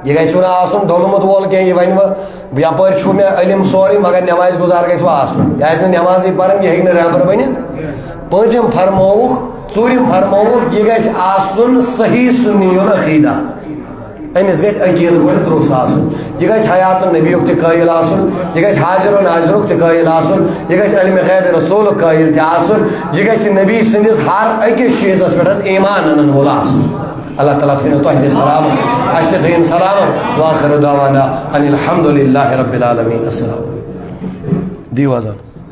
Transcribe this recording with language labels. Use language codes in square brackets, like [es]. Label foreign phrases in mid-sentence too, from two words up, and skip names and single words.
[ks] یہ گژھِ نہٕ آسُن ڈوٚلمُت وول کینٛہہ یہِ وَنہِ وٕ یپٲرۍ چھُ مےٚ علم سورُے مگر نٮ۪مازِ گُزار گژھِ وٕ آسُن یہِ آسہِ نہٕ نٮ۪مازٕے پران یہِ ہیٚکہِ نہٕ رہبر بٔنِتھ پوٗنٛژِم فرمووُکھ ژوٗرِم فرمووُکھ یہِ گژھِ آسُن صحیح سُنی العقیدہ أمِس گژھِ عقیدٕ گۄڈٕ درُست آسُن یہِ گژھِ حیات النبیُک تہِ قٲیِل آسُن یہِ گژھِ حاضر و ناظرُک تہِ قٲیِل آسُن یہِ گژھِ علمِ غیب رسوٗلُک قٲیِل تہِ آسُن یہِ گژھِ نبی سٕنٛدِس ہر أکِس چیٖزس پٮ۪ٹھ ایمان اَنن وول آسُن اللہ تعالیٰ تھٲینو تۄہہِ تہِ سلامت اَسہِ تہِ تھٲیِن سلامت [ar] وآخر دعوانا ان الحمدُ للہ رب العالمین السلام علیکم [ks] دیو اذان